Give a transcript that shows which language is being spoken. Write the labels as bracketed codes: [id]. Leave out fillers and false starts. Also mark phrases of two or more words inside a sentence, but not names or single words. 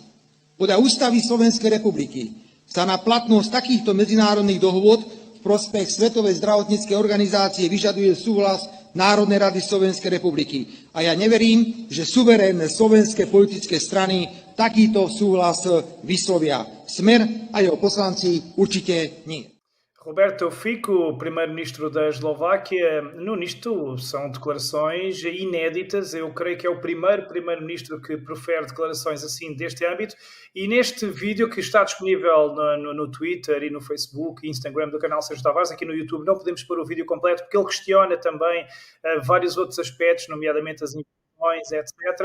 [sk] Podľa Ústavy Slovenskej republiky sa na platnosť takýchto medzinárodných dohôd v prospech Svetovej zdravotníckej organizácie vyžaduje súhlas Národnej rady Slovenskej republiky. A ja neverím, že suverénne slovenské politické strany takýto súhlas vyslovia. Smer a jeho poslanci určite nie. [pt] Roberto Fico, primeiro-ministro da Eslováquia, nisto são declarações inéditas. Eu creio que é o primeiro-ministro que profere declarações assim deste âmbito. E neste vídeo que está disponível no Twitter e no Facebook e Instagram do canal Sérgio Tavares, aqui no YouTube, não podemos pôr o vídeo completo porque ele questiona também vários outros aspectos, nomeadamente as etc.